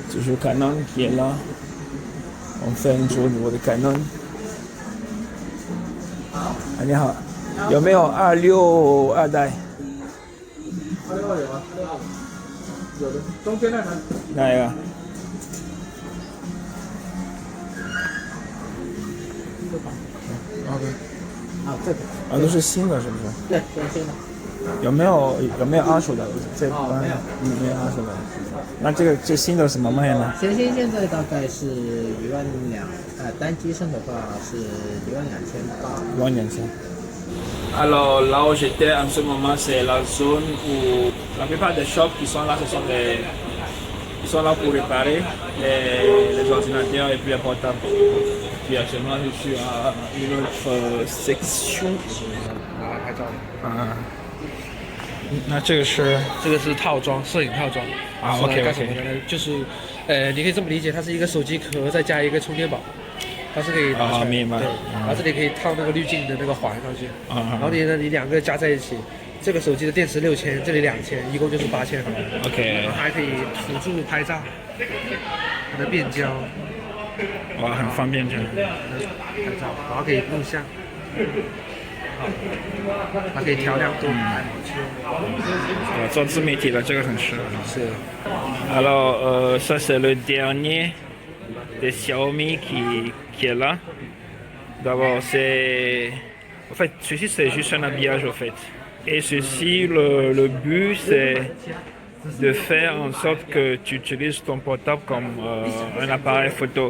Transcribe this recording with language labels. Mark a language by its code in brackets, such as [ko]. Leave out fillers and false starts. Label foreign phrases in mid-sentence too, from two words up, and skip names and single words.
[fr] toujours Canon qui est là. On fait un tour au niveau de Canon. [zh] 你好，有没有262代？有的，中间那台。哪一个？OK。这个。都是新的，是不是？对，都是新的。有没有二手的？没有二手的。那这新的什么卖呢？全新现在大概是12000，单机身的话是12800。 [fr] 12000。Alors là où j'étais en ce moment, c'est la zone où la plupart des shops qui sont là, ils sont là pour réparer les ordinateurs et puis les portables. Puis actuellement, je suis à une autre section. [zh] 那这个是套装，摄影套装啊。OK，干什么的呢？就是，你可以这么理解，它是一个手机壳再加一个充电宝，它是可以拿出来。明白。对，然后这里可以套那个滤镜的那个环上去。然后你两个加在一起，这个手机的电池6000，这里2000，一共就是8000毫。 OK。还可以辅助拍照，它的变焦。哇，很方便这样。拍照，然后可以录像。它可以调亮度。做自媒体的这个很适合。 [fr] 是。Alors, ça c'est le dernier de Xiaomi qui est là. D'abord, en fait, ceci c'est juste un habillage au fait. Et ceci, le but c'est de faire en sorte que tu utilises ton portable comme un appareil photo.